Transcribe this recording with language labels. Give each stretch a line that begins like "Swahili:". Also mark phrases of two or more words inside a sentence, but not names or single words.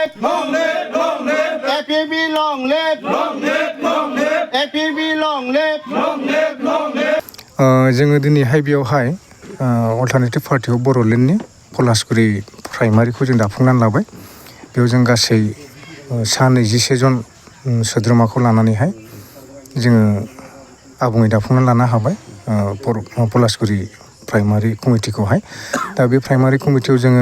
English: long live, long live, APB long live, long live, long live, APB long live, long live, long live.
Bodo: जोङो दिनैहाय बेयावहाय अल्टारनेटिभ पार्टियाव बर'लेण्डनि पलासगुरि प्राइमारिखौ जों दाफुंनानै लाबाय बेयाव जों गासै सा 21 जन सोद्रोमाखौ लानानैहाय जोङो आबुङै दाफुंनानै लानो हाबाय पलासगुरि प्राइमारि कमिटिखौहाय दा बे प्राइमारि कमिटियाव जोङो